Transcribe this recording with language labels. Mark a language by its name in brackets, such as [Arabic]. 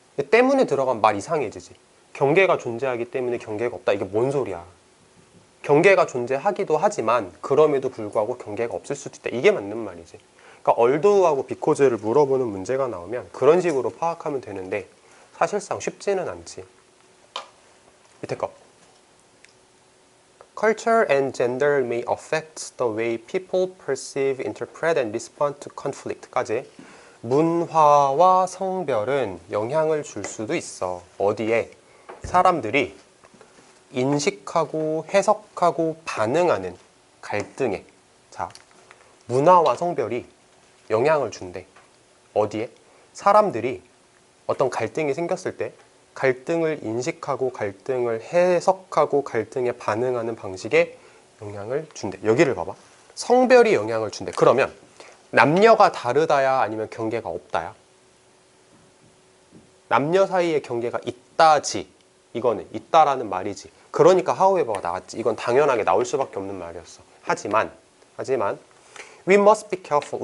[Korean] 때문에 들어가면 말 이상해지지. 경계가 존재하기 때문에 경계가 없다. 이게 뭔 소리야. 경계가 존재하기도 하지만 그럼에도 불구하고 경계가 없을 수도 있다. 이게 맞는 말이지. 그러니까 although하고 because를 물어보는 문제가 나오면 그런 식으로 파악하면 되는데 사실상 쉽지는 않지. 밑에 거. [English] Culture and gender may affect the way people perceive, interpret, and respond to conflict까지. [Korean] 문화와 성별은 영향을 줄 수도 있어. 어디에? 사람들이 인식하고 해석하고 반응하는 갈등에. 자, 문화와 성별이 영향을 준대. 어디에? 사람들이 어떤 갈등이 생겼을 때 갈등을 인식하고 갈등을 해석하고 갈등에 반응하는 방식에 영향을 준대. 여기를 봐봐. 성별이 영향을 준대. 그러면 남녀가 다르다야 아니면 경계가 없다야? 남녀 사이에 경계가 있다지. 이거는 있다라는 말이지. 그러니까 however가 나왔지. 이건 당연하게 나올 수밖에 없는 말이었어. 하지만 [English] we must be careful.